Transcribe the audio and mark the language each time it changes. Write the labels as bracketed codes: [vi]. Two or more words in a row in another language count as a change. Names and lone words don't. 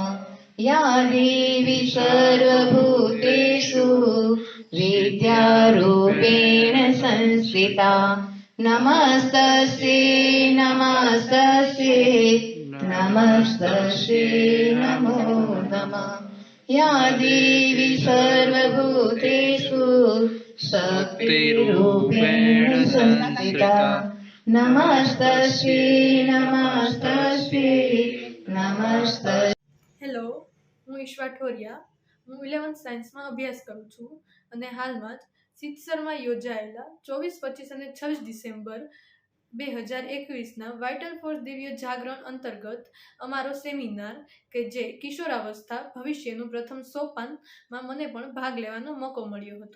[sa] या देवी सर्वभूतेषु विद्यारूपेण संस्थिता नमस्तस्यै नमस्तस्यै नमस्तस्यै नमो नमः. या देवी सर्वभूतेषु शक्तिरूपेण संस्थिता नमस्तस्यै नमस्तस्यै नमस्तस्यै. [gu] હેલો, હું ઈશ્વા ઠોરિયા. હું 11th સાયન્સમાં અભ્યાસ કરું છું અને હાલમાં જ સિત્સરમાં યોજાયેલા 24, 25 અને 26 ડિસેમ્બર 2021ના વાઇટલ ફોર્સ દિવ્ય જાગરણ અંતર્ગત અમારો સેમિનાર કે જે કિશોરાવસ્થા ભવિષ્યનું પ્રથમ સોપાનમાં મને પણ ભાગ લેવાનો મોકો મળ્યો હતો.